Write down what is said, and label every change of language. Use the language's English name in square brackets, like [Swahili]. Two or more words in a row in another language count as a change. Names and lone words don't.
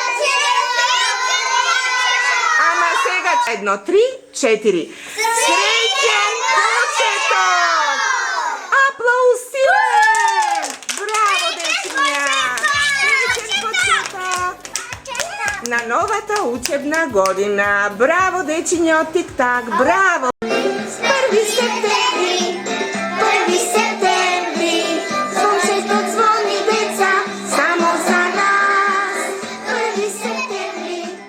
[Macedonian] Ама сега 1, 3, 4. Среќен почеток! Аплауз силен! Браво, дечиња! Среќен почеток! На нова та учебна година. Браво, дечињо, тик-так, браво! 1. септември, 1. септември, сунце то ѕвони, деца, само за нас. 1. септември,